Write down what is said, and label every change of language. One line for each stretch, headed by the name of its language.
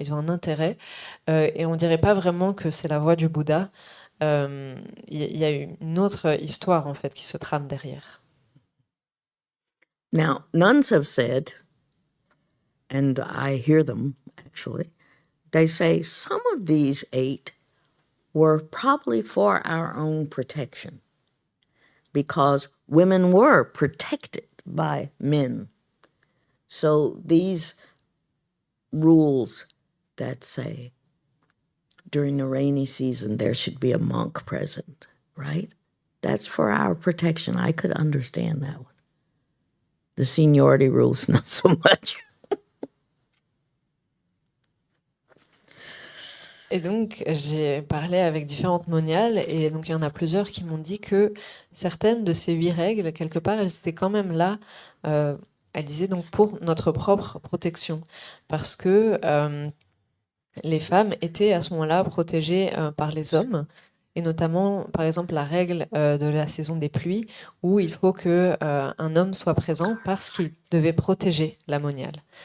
French: Ils ont un intérêt, et on dirait pas vraiment que c'est la voix du Bouddha. Il y a une autre histoire en fait qui se trame derrière.
English: Now, nuns have said, and I hear them actually, they say some of these 8 were probably for our own protection because women were protected by men. So these rules that say during the rainy season there should be a monk present, right? That's for our protection. I could understand that one. The seniority rules, not so much.
French: Et donc, j'ai parlé avec différentes moniales, et donc il y en a plusieurs qui m'ont dit que certaines de ces 8 règles, quelque part, elles étaient quand même là, elles disaient donc pour notre propre protection, parce que les femmes étaient à ce moment-là protégées par les hommes, et notamment, par exemple, la règle de la saison des pluies, où il faut que un homme soit présent parce qu'il devait protéger les moniales.